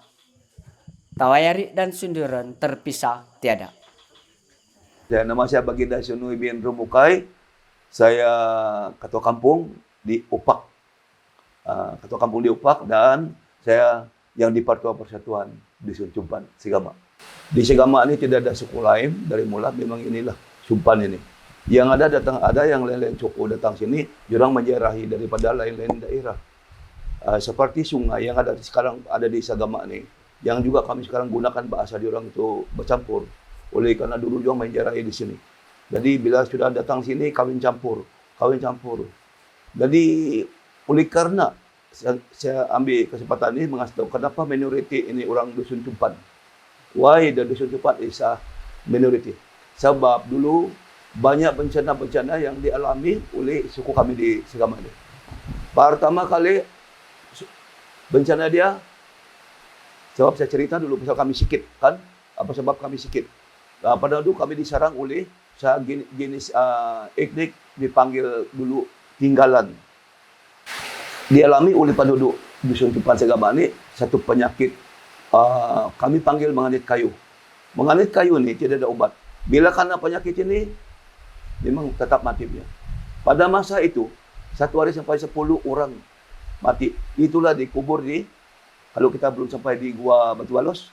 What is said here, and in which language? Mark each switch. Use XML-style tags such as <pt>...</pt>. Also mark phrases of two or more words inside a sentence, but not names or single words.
<ms>Tawayari dan Sunduran terpisah tiada. Ya, nama saya Baginda Sunui bin Rumukai. Saya ketua kampung di Upak. Ketua kampung di Upak, dan saya yang di Partua Persatuan di Sumpan, Segama. Di Segama ini tidak ada suku lain dari mula, memang inilah Sumpan ini. Yang ada yang lain-lain suku datang sini, jurang menjarahi daripada lain-lain daerah. Seperti sungai yang sekarang ada di Segama ini, yang juga kami sekarang gunakan bahasa diorang itu bercampur. Oleh karena dulu juga menjarahi di sini. Jadi bila sudah datang sini kawin campur. Jadi oleh karena saya ambil kesempatan ini mengasih tahu kenapa minoriti ini orang dusun Cumpan.</ms> <en>Why the dusun Cumpan is a minority?</en> <ms>Sebab dulu banyak bencana-bencana yang dialami oleh suku kami di Segama ini. Pertama kali bencana dia, sebab saya cerita dulu pasal kami sikit kan, apa sebab kami sikit. Pada dulu kami diserang oleh jenis etnik dipanggil dulu tinggalan. Dialami oleh penduduk dusun Cumpan Segama ini satu penyakit kami panggil menganit kayu. Menganit kayu ini tidak ada obat. Bila kena penyakit ini memang tetap mati dia. Pada masa itu 1 hari sampai 10 orang mati. Itulah dikubur kalau kita belum sampai di Gua Batu Balos.</ms>